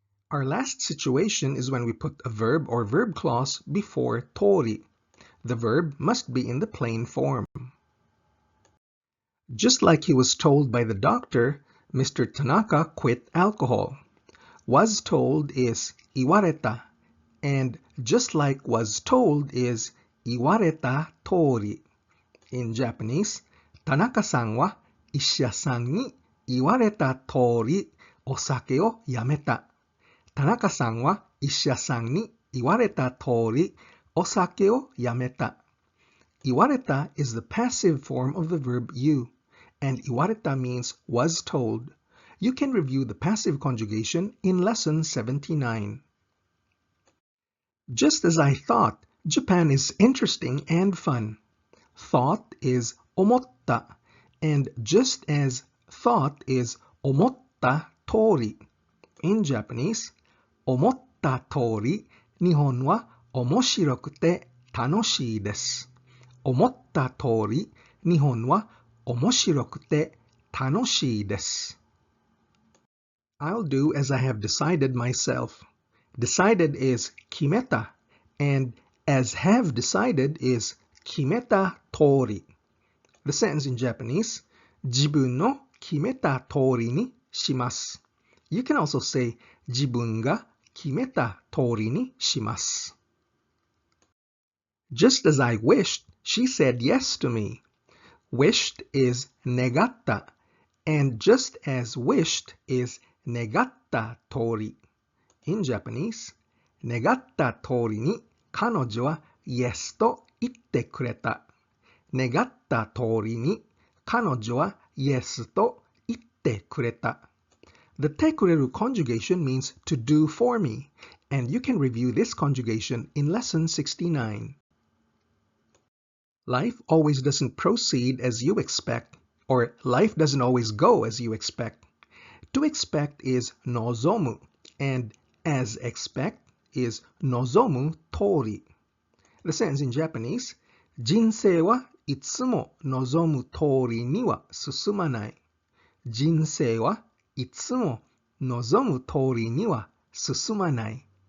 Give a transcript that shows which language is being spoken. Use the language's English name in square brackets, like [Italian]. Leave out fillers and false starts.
[English] Our last situation is when we put a verb or verb clause before Tōri. The verb must be in the plain form. Just like he was told by the doctor, Mr. Tanaka quit alcohol. Was told is 言われた, and just like was told is 言われた通り. In Japanese, [Japanese] 田中さんは医者さんに言われた通りお酒をやめた。田中さんは医者さんに言われた通りお酒をやめた。 [English] 言われた is the passive form of the verb you, and 言われた means was told. You can review the passive conjugation in lesson 79. Just as I thought, Japan is interesting and fun. Thought is 思った, and just as thought is 思った通り. In Japanese, [Japanese] 思った通り、日本は面白くて楽しいです。思った通り、日本は面白くて楽しいです。 [English] I'll do as I have decided myself. Decided is 決めた, and as have decided is 決めた通り. The sentence in Japanese, [Japanese] 自分の決めた通りにします。 [English] You can also say [Japanese] 自分が決めた通りにします。 [English] Just as I wished, she said yes to me. Wished is 願った, and just as wished is 願った通り. [Japanese] In Japanese, 願った通りに彼女は yes と言ってくれた。願った通りに彼女は yes と言ってくれた。 [English] The tekureru conjugation means to do for me, and you can review this conjugation in lesson 69. Life always doesn't proceed as you expect, or life doesn't always go as you expect. To expect is nozomu, and as expect is nozomu tori. The sentence in Japanese, [Japanese] 人生はいつも望む通りには進まない。人生はいつも望む通りには進まない。